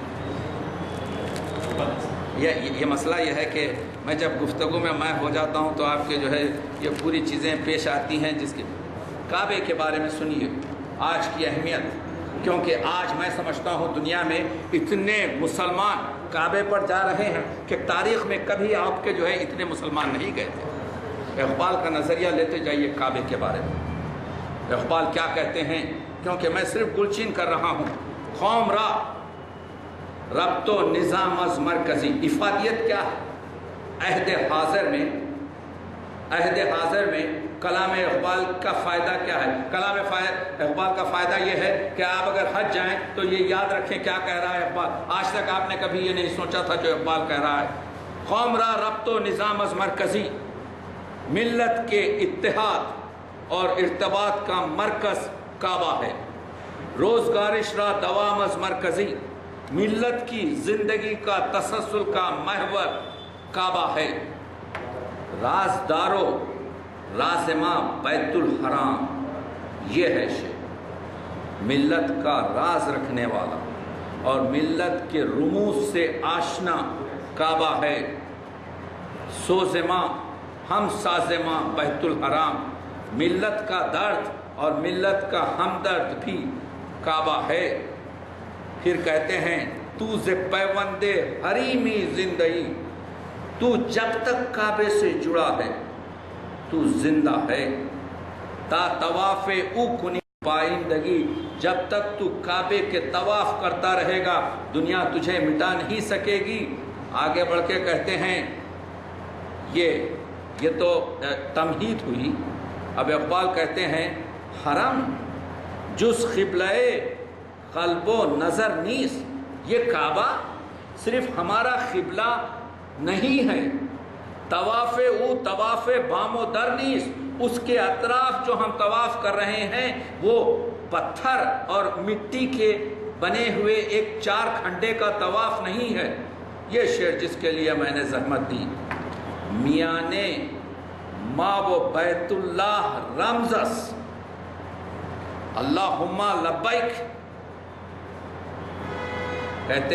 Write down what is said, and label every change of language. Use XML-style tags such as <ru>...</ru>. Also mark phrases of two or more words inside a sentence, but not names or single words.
<ur>یہ مسئلہ یہ ہے کہ میں جب گفتگو میں ہو جاتا ہوں تو آپ کے جو ہے یہ پوری چیزیں پیش آتی ہیں، جس کے کعبے کے بارے میں سنیے، آج کی اہمیت، کیونکہ آج میں سمجھتا ہوں دنیا میں اتنے مسلمان کعبے پر جا رہے ہیں کہ تاریخ میں کبھی آپ کے جو ہے اتنے مسلمان نہیں گئے تھے۔ اقبال کا نظریہ لیتے جائیے کعبے کے بارے میں، اقبال کیا کہتے ہیں، کیونکہ میں صرف گلچین کر رہا ہوں۔</ur> <fa>قوم را ربط و نظام از مرکزی،</fa> <ur>افادیت کیا ہے؟ عہد حاضر میں کلام اقبال کا فائدہ کیا ہے؟ کلام اقبال کا فائدہ یہ ہے کہ آپ اگر حج جائیں تو یہ یاد رکھیں کیا کہہ رہا ہے اقبال۔ آج تک آپ نے کبھی یہ نہیں سوچا تھا جو اقبال کہہ رہا ہے،</ur> <fa>قوم را ربط و نظام از مرکزی،</fa> <ur>ملت کے اتحاد اور ارتباط کا مرکز کعبہ ہے،</ur> <fa>روزگارش را دوام از مرکزی،</fa> <ur>ملت کی زندگی کا تسلسل کا محور کعبہ ہے،</ur> <fa>رازدارو رازماں بیت الحرام،</fa> <ur>یہ ہے شعر۔ ملت کا راز رکھنے والا اور ملت کے رموز سے آشنا کعبہ ہے.</ur> <fa>سوزماں ہم سازماں بیت الحرام،</fa> <ur>ملت کا درد اور ملت کا ہمدرد بھی کعبہ ہے.</ur> <fa>پھر کہتے ہیں تو ز پیوند حریمی زندگی،</fa> <ur>تو جب تک کعبے سے جڑا ہے تو زندہ ہے.</ur> <fa>تا طواف او کنی پائندگی،</fa> <ur>جب تک تو کعبے کے طواف کرتا رہے گا دنیا تجھے مٹا نہیں سکے گی. آگے بڑھ کے کہتے ہیں یہ تو تمہید ہوئی. اب اقبال کہتے ہیں</ur> <fa>حرم جز قبلہ قلب و نظر نیس،</fa> <ur>یہ کعبہ صرف ہمارا قبلہ نہیں ہے.</ur> <fa>طواف او طواف بام و در نیس،</fa> <ur>اس کے اطراف جو ہم طواف کر رہے ہیں وہ پتھر اور مٹی کے بنے ہوئے ایک 4 کھنڈے کا طواف نہیں ہے. یہ شعر جس کے لیے میں نے زحمت دی.</ur> <fa>میاں نے ما و بیت اللہ رمزس،</fa> <ar>اللہم لبیک،</ar> <ur>کہتے</ur>